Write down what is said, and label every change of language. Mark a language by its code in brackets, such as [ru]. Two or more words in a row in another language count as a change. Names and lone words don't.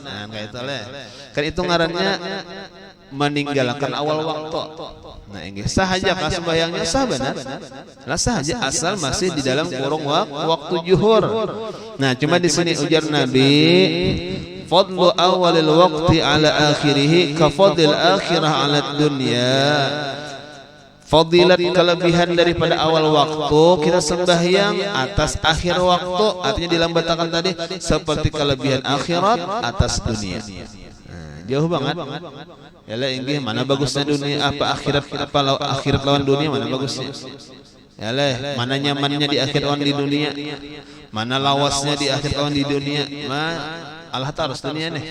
[bjn] Nah kayak itu leh kan itu ngarannya meninggalkan awal waktu. Nah ini sahaja kan sembahyangnya sah benar lah sahaja asal masih di dalam kurung waktu juhur. Nah cuma di sini ujar Nabi [ar] فضل أول الوقت على آخره ك فضل الآخرة على الدنيا. [bjn] Fadilat kelebihan daripada awal waktu kita sembahyang atas akhir waktu, artinya dilambatkan tadi seperti kelebihan akhirat atas dunia. Nah, jauh banget. Yalah inggih mana bagusnya dunia apa akhirat, apa akhirat lawan dunia mana bagusnya? Yalah mana nyamannya di akhirat lawan di dunia? Mana lawasnya di akhirat lawan di dunia? Allah harus dunia nih.